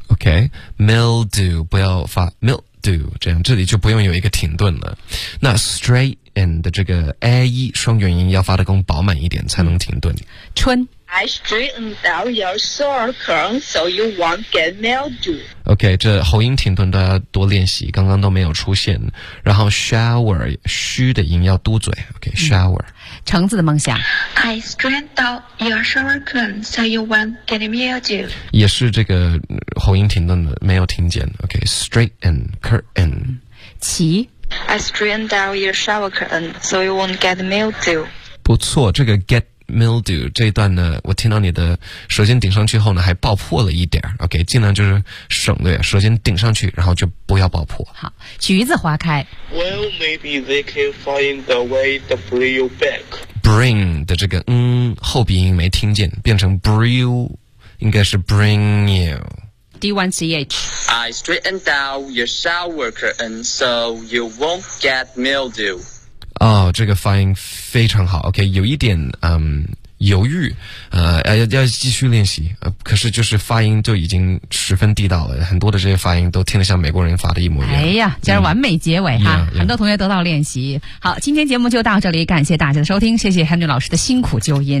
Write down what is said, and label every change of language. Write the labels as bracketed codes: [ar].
[zh] Okay, mildew 不要发 mildew 这样，这里就不用有一个停顿了。那 straighten 的这个 a e 双元音要发的更饱满一点才能停顿。春 [en] I straightened out your shower curtain so you won't get mildew. [zh] Okay, 这喉音停顿都要多练习，刚刚都没有出现。然后 shower 虚的音要嘟嘴。Okay, shower. 橙子的梦想 [en] I strained out your shower curtain so you won't get mildew [zh] 也是这个喉音停顿的没有听见 OK [en] straighten curtain [zh] 齐 [en] I strained out your shower curtain so you won't get mildew [zh] 不错这个 [en] get mildew [zh] 这一段呢我听到你的舌尖顶上去后呢还爆破了一点 OK 尽量就是省略舌尖顶上去然后就不要爆破好橘子花开 [en] Well, maybe they can find a way to bring you back. [zh] Bring 的这个嗯后鼻音没听见，变成 [en] bring you， [zh] 应该是 bring you. D1CH. [en] I straightened out your shower curtain so you won't get mildew. [zh] 哦，这个发音非常好。 OK， 有一点犹豫，要继续练习，可是就是发音就已经十分地道了，很多的这些发音都听得像美国人发的一模一样。哎呀，这是完美结尾哈，很多同学得到练习。好，今天节目就到这里，感谢大家的收听，谢谢 Henry 老师的辛苦纠音。